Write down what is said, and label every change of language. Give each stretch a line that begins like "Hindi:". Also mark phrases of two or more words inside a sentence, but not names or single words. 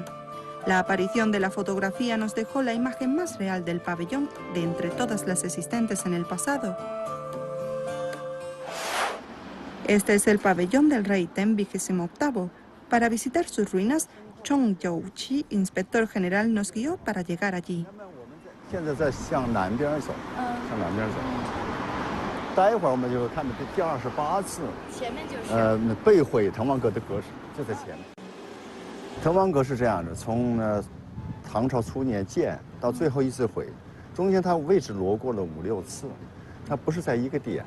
Spanish: La aparición de la fotografía nos dejó la imagen más real del pabellón de entre todas las existentes en el pasado. Este es el pabellón del rey Tang 28. Para visitar sus ruinas, Chong Youqi, inspector general, nos guió para llegar allí.
Chinese: 现在在向南边走，向南边走。待会儿我们就会看到第28次，前面就是被毁滕王阁的阁址，就在前面。滕王阁是这样的，从唐朝初年建到最后一次毁，中间它位置挪过了5、6次，它不是在一个点。